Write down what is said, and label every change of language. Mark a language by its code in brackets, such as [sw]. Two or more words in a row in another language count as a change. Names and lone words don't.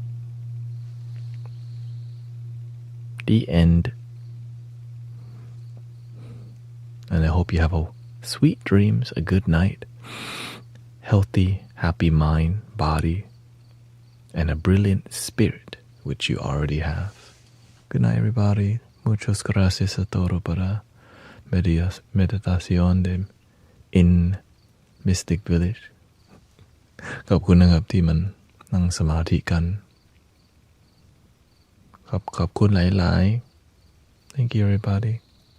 [en] The end. And I hope you have a sweet dreams, a good night, healthy, happy mind, body, and a brilliant spirit, which you already have. Good night, everybody. [es] Muchas gracias a todo para meditación in Mystic Village. [th] ขอบคุณนะครับที่มันนั่งสมาธิกันขอบคุณหลายๆ [en] Thank you everybody